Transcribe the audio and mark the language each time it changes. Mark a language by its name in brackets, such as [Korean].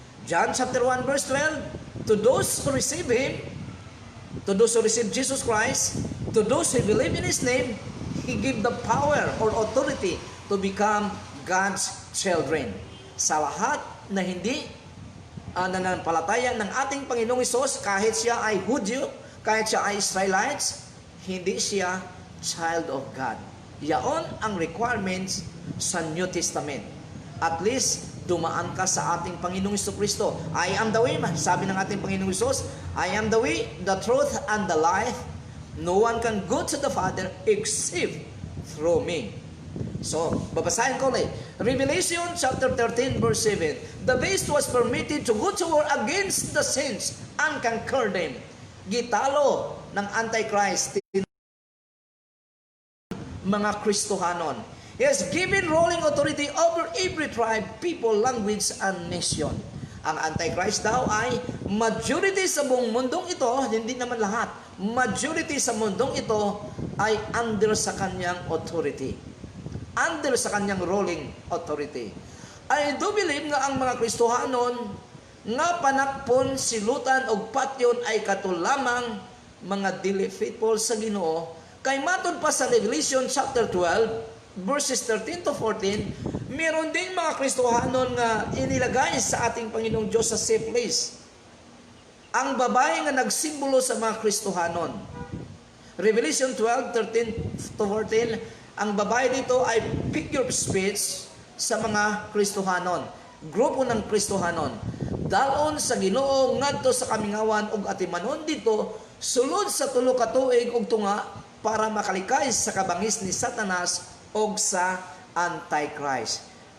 [English] John chapter 1 verse 12, to those who receive Him, to those who receive Jesus Christ, to those who believe in His name, He give the power or authority to become God's children. [Filipino] Sa lahat na hindi nananampalataya ng ating Panginoong Hesus, kahit siya ay Hudyo, kahit siya ay Israelites, hindi siya [English] child of God. [Filipino] Yaon ang requirements sa New Testament. At least, dumaan ka sa ating Panginoong Jesucristo. [English] I am the way, [Filipino] sabi ng ating Panginoong Hesus, [English] I am the way, the truth, and the life. No one can go to the Father except through me. [Filipino] So, babasahin ko ulit. Revelation chapter 13 verse 7. [English] The beast was permitted to go to war against the saints and conquer them. [Cebuano] Gitalo ng Antichrist mga Kristohanon. [English] He has given ruling authority over every tribe, people, language, and nation. [Filipino] Ang Antichrist daw ay majority sa buong mundong ito, hindi naman lahat, majority sa mundong ito ay under sa kanyang authority. Under sa kanyang ruling authority. [English] I do believe [Cebuano] nga ang mga Kristohanon nga panakpon, silutan o patyon ay katulamang mga dili faithful sa Ginoo. [Filipino] Kay matod pa sa Revelation chapter 12, verses 13 to 14, meron din mga Kristohanon nga inilagay sa ating Panginoong Diyos sa safe place. [Cebuano] Ang babae nga nagsimbolo sa mga Kristohanon. [Filipino] Revelation 12, 13 to 14, ang babae dito ay [English] figure of speech [Filipino] sa mga Kristohanon. Grupo ng Kristohanon. [Cebuano] Dalon sa Ginoo ngadto sa kamingawan ug atimanon dito, sulod sa tulo ka tuig ug tunga para makalikay sa kabangis ni Satanas o sa Antichrist.